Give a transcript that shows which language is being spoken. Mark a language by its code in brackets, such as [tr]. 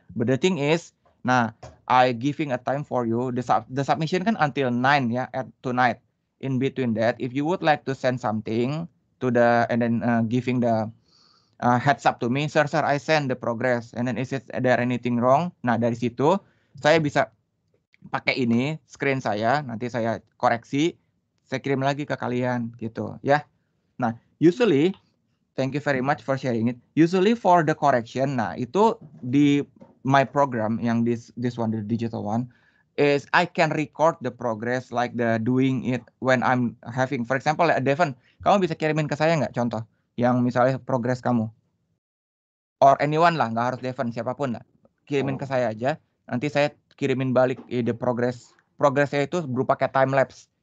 [en] But the thing is, nah, I giving a time for you. The submission kan until 9 ya, at tonight. In between that, if you would like to send something to the, and then giving the heads up to me, sir, I send the progress, and then is there anything wrong? [id] Nah, dari situ saya bisa pakai ini screen saya, nanti saya koreksi, saya kirim lagi ke kalian gitu ya. [en] Nah, usually thank you very much for sharing it. Usually for the correction, [id] nah itu di my program yang this one, [en] the digital one, is I can record the progress like the doing it when I'm having, for example, [id] Devon, kamu bisa kirimin ke saya nggak contoh yang misalnya progress kamu, or anyone lah, nggak harus Devon, siapapun lah, kirimin ke saya aja, nanti saya kirimin balik the progressnya itu berupa kayak time lapse.